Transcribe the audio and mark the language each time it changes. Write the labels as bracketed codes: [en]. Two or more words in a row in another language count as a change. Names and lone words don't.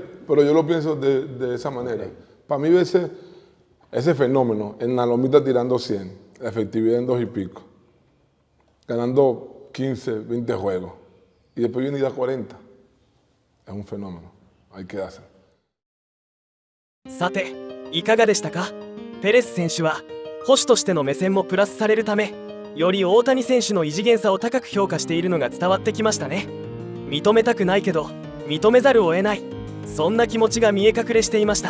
[es] Pero yo lo pienso de esa manera. Okay. Para mí ese fenómeno, en la lomita tirando 100, la efectividad en 2 y pico, ganando 15, 20 juegos, y después viene y da 40. Es un fenómeno. Hay que darse. [ja] さて、いかがでしたか。ペレス選手は捕手としての目線もプラスされるため、より大谷選手の異次元さを高く評価しているのが伝わってきましたね。認めたくないけど認めざるを得ない、そんな気持ちが見え隠れしていました。